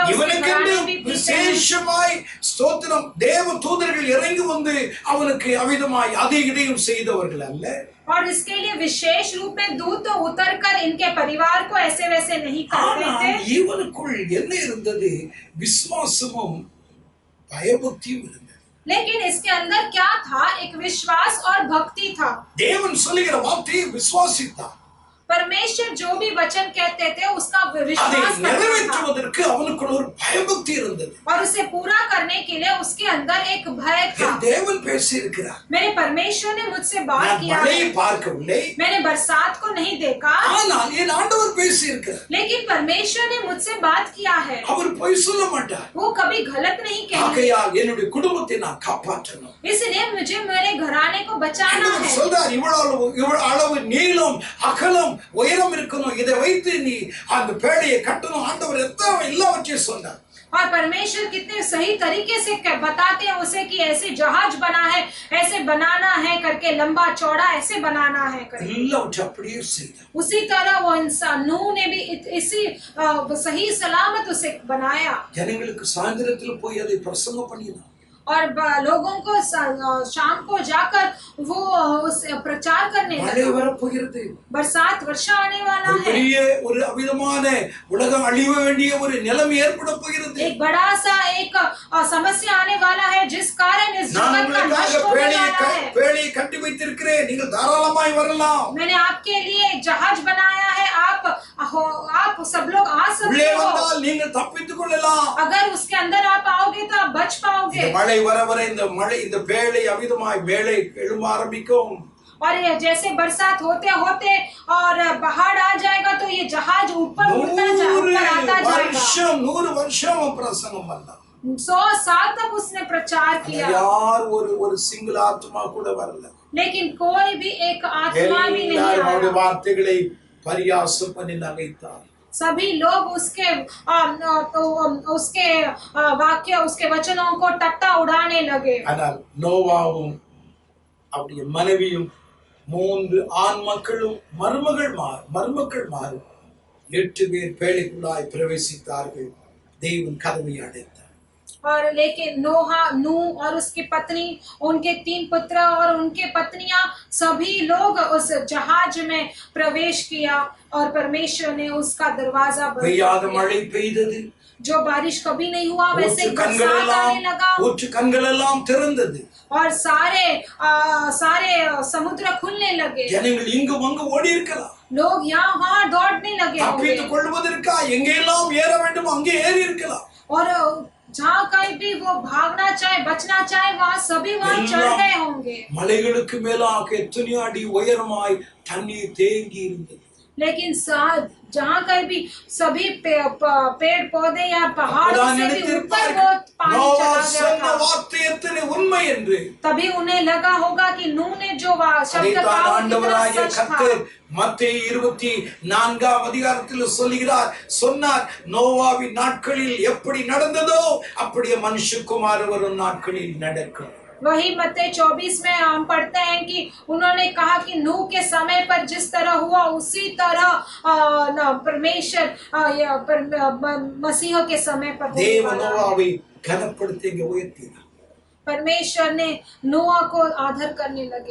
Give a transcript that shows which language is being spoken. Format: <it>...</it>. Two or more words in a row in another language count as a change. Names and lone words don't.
<ta>இவனுக்கு விசேஷமாய் ஸ்தோத்திரம், தேவ தூதர்கள் இறங்கி வந்து அவனுக்கு அவிதமாய் அதை இதையும் செய்தவர்கள் அல்ல।</ta> <hi>और इसके लिए विशेष रूप में दूत तो उतर कर इनके परिवार को ऐसे वैसे नहीं करते थे।</hi> <ta>இவனுக்குள் என்ன இருந்தது? விசுவாசமும் பயபக்தியும் இருந்தது।</ta> <hi>लेकिन इसके अंदर क्या था? एक विश्वास और भक्ति था।</hi> <ta>தேவன் சொல்லுகிற வார்த்தையை விசுவாசித்தான்।</ta> <hi>परमेश्वर जो भी वचन कहते थे उसका विश्वास</hi> <ta>நிறைவேற்றுவதற்கு அவனுக்குள்ள ஒரு பயபக்தி இருந்தது।</ta> <hi>और उसे पूरा करने के लिए उसके अंदर एक भय था।</hi> <ta>தேவன் பேசியிருக்கிறார்।</ta> <hi>मेरे परमेश्वर ने मुझसे बात किया है।</hi> <ta>பார்க்கவில்லை,</ta> <hi>मैंने बरसात को नहीं देखा,</hi> <ta>ஆனால் என் ஆண்டவர் பேசியிருக்கிறார்।</ta> <hi>लेकिन परमेश्वर ने मुझसे बात किया है।</hi> <ta>அவர் பொய் சொல்ல மாட்டார்।</ta> <hi>वो कभी गलत नहीं कहेंगे।</hi> <ta>ஆகையால் என்னுடைய குடும்பத்தை நான் காப்பாற்றணும்।</ta> <hi>इसलिए मुझे मेरे घराने को बचाना है।</hi> <ta>சொல்றார், இவ்வளவு அளவு நீளம் அகலம் உயரம் இருக்கணும், இதை வைத்து நீ அந்த பேழையை கட்டணும்। ஆண்டவர் எல்லாவற்றையும் சொன்னார்।</ta> <hi>और परमेश्वर कितने सही तरीके से बताते हैं उसे कि ऐसे जहाज बना है, ऐसे बनाना है करके, लंबा चौड़ा ऐसे बनाना है करके।</hi> <ta>அப்படியே செய்தார்।</ta> <hi>उसी तरह वो इंसान नूह ने भी इसी सही सलामत उसे बनाया।</hi> <ta>ஜனங்களுக்கு சாயந்திரத்தில் போய் அதை பிரசங்கம் பண்ணினார்।</ta> <hi>और लोगों को शाम को जाकर वो प्रचार करने लगे। बरसात वर्षा आने वाला है।</hi> <ta>ஒரு அவிதமான உலகம் அழிய வேண்டிய ஒரு நிலைமை ஏற்பட போகிறது।</ta> <hi>एक बड़ा सा एक समस्या आने वाला है जिस कारण इस जगत का नाश होने वाला है।</hi> <ta>பேழையை கட்டி வைத்திருக்கிறேன், நீங்கள் தாராளமாய் வரலாம்।</ta> <hi>मैंने आपके लिए एक जहाज बनाया है, आप सब लोग आ सकते हो।</hi> <ta>நீங்கள் தப்பித்துக் கொள்ளலாம்।</ta> <hi>अगर उसके अंदर आप आओगे तो आप बच पाओगे।</hi> <ta>மழை வர வர இந்த பேழை அவிதமாய் மேலே எழும்ப ஆரம்பிக்கும்।</ta> <hi>और ये जैसे बरसात होते होते और बाहर आ जाएगा तो ये जहाज ऊपर उड़ता आता जाएगा।</hi> <ta>100 வருஷம் பிரசங்கம் பண்ணார்।</ta> <hi>100 साल तक उसने प्रचार किया।</hi> <ta>यार ஒரு சிங்கிள் ஆத்மா கூட வரல।</ta> <hi>लेकिन कोई भी एक आत्मा भी नहीं आया।</hi> <ta>அவருடைய வார்த்தைகளை பரியாசம் பண்ணி நகைத்தார்।</ta> <hi>सभी लोग उसके वाक्य, उसके वचनों को टट्टा उड़ाने लगे।</hi> <ta>ஆனால் நோவாவும் அவருடைய மனைவியும் 3 ஆண் மக்களும் மருமக்கள் 8 பேர் பேழைக்குள்ளாய் பிரவேசித்தார்கள்। தேவன் கதவை அடைத்தார்।</ta> <hi>और लेकिन नूह और उसकी पत्नी, उनके 3 पुत्र और उनके पत्नियां, सभी लोग उस जहाज में प्रवेश किया और परमेश्वर ने उसका दरवाजा बंद कर दिया।</hi> <ta>மழை பெய்தது।</ta> <hi>जो बारिश कभी नहीं हुआ वैसे बरसात आने लगा।</hi> <ta>கண்கள் எல்லாம் திறந்தது।</ta> <hi>और सारे समुद्र खुलने लगे।</hi> <ta>ஜனங்கள் இங்கும் அங்கும் ஓடி இருக்கலாம்।</ta> <hi>लोग यहाँ वहाँ दौड़ने लगे होंगे।</hi> <ta>தப்பித்துக் கொள்வதற்கா எங்கெல்லாம் ஏற வேண்டும் அங்கே ஏறி இருக்கலாம்।</ta> <hi>और जहाँ कहीं भी वो भागना चाहे, बचना चाहे, वहाँ सभी वहाँ चढ़ गए होंगे।</hi> <ta>மலைகளுக்கு மேலாக எத்தனையோ அடி உயரமாய் தண்ணீர் தேங்கி இருந்தது।</ta> <hi>लेकिन जहाँ कहीं भी सभी पेड़ पौधे या पहाड़ों से भी ऊपर वो पानी चला गया था।</hi> <ta>उन्மை என்று</ta> <hi>तभी उन्हें लगा होगा कि नूह ने जो शब्द कहा</hi> <ta>ஆண்டவராகிய கர்த்தர் மத்தேயு 24ஆம் அதிகாரத்தில் சொன்னார், நோவாவின் நாட்களில் எப்படி நடந்ததோ அப்படியே மனுஷகுமாரன் வரும் நாட்களில் நடக்கும்।</ta> <hi>वही मत्ती 24 में हम पढ़ते हैं कि उन्होंने कहा कि नूह के समय पर जिस तरह हुआ उसी तरह परमेश्वर मसीह के समय पर होने</hi> <ta>தேவ</ta> <hi>वाला है।</hi> <ta>நோவாவை கனப்படுத்தி இங்கே உயர்த்தினார்.</ta> <hi>परमेश्वर ने नोआ को आदर करने लगे।</hi>